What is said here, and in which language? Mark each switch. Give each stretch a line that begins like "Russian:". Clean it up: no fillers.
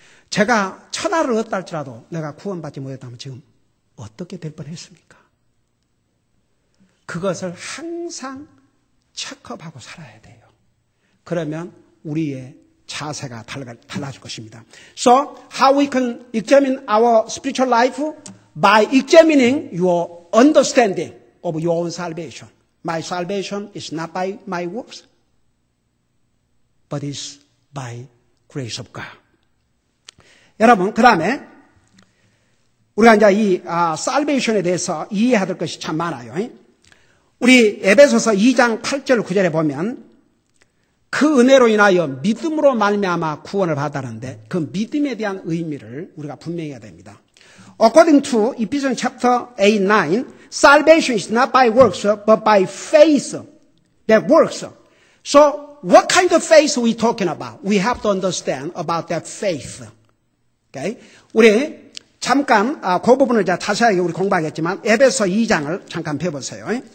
Korean: 제가 천하를 얻다 할지라도 내가 구원받지 못했다면 지금 어떻게 될 뻔했습니까? 그것을 항상 체크업하고 살아야 돼요. 그러면 우리의 자세가 달라질 것입니다.
English: So, how we can examine our spiritual life? By examining your understanding of your own salvation. My salvation is not by my works, but is by grace of God.
Korean: 여러분, 그 다음에 우리가 이제 이 salvation에 대해서 이해해야 될 것이 참 많아요. 우리 에베소서 2장 8절 9절에 보면 그 은혜로 인하여 믿음으로 말미암아 구원을 받았는데 그 믿음에 대한 의미를 우리가 분명히 해야 됩니다.
English: According to Ephesians chapter 8, 9, salvation is not by works, but by faith that works. So, what kind of faith are we talking about? We have to understand about that faith. Okay?
Korean: 우리 잠깐 그 부분을 자세하게 우리 공부하겠지만 에베소 2장을 잠깐 펴보세요.